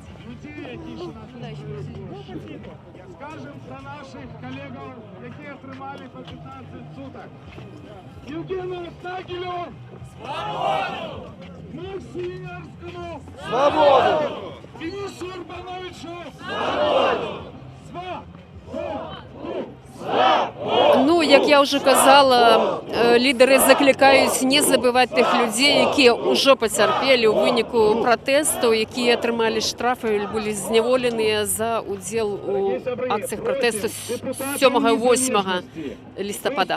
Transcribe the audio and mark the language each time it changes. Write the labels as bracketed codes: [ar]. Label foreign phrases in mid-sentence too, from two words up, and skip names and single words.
[ru] Скажем про наших коллегов, [uk] які отримали [ru] по 15 суток. Евгену Стагелю свободу! Максиму Ярскому свободу! Денису Урбановичу свободу! [be] Ну, як я ўжо казала, лідары заклікаюць не забываць тых людзей, якія ўжо пацярпелі ў выніку пратэстаў, якія атрымалі штрафы, былі зняволеныя за ўдзел у акцыях пратэсту 7-8 лістапада.